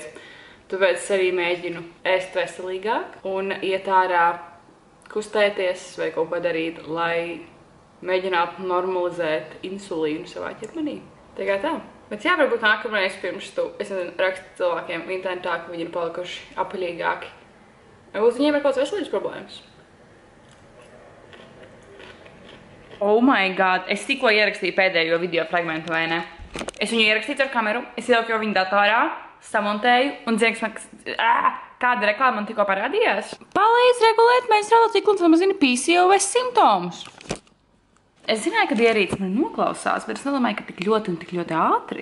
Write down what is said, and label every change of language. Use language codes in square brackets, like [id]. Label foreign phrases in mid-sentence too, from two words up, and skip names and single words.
[lv] Tāpēc es arī mēģinu ēst veselīgāk un iet ārā, kustēties vai kaut ko darīt, lai mēģinātu normalizēt insulīnu savā ķermenī. Tā kā tā. Bet jā, varbūt nākamreiz pirms tu, es rakstu cilvēkiem internetā, ka viņi ir palikuši apaļīgāki. Varbūt viņiem ir kaut kāds veselības problēmas. [en] Oh my god, [lv] es tikko ierakstīju pēdējo video fragmentu, vai ne? Es viņu ierakstīju ar kameru, es ieliku jau viņu datorā, samontēju, un zinu, kāda reklāma man tikko parādījās. Palīdz regulēt menstruālo ciklu un samazina PCOS simptomus. Es zināju, ka ierīce man noklausās, bet es nedomāju, ka tik ļoti un tik ļoti ātri.